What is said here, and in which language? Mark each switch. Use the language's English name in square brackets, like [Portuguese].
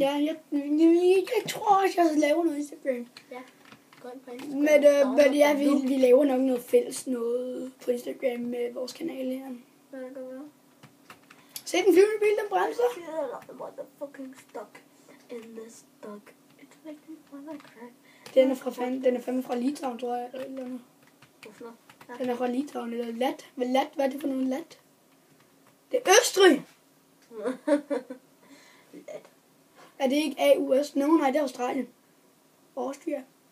[Danish] Ja, jeg tror også, jeg laver noget Instagram. Ja, gå ind på Instagram. Men ja, vi laver nok noget fælles noget på Instagram med vores kanal her. Ja, det kan være. Se den flyvende bil, den bremser. [English] I'm motherfucking stuck in this stuck. It's making my crack. [Danish] Den er fandme fra Litauen, tror jeg, eller et eller andet. Hvorfor? Ja. Den er fra Litauen, eller Lat. Hvad er det for noget Lat? Det er Østrig! Let. Er det ikke AUS? Nej, det er Australien. Austria.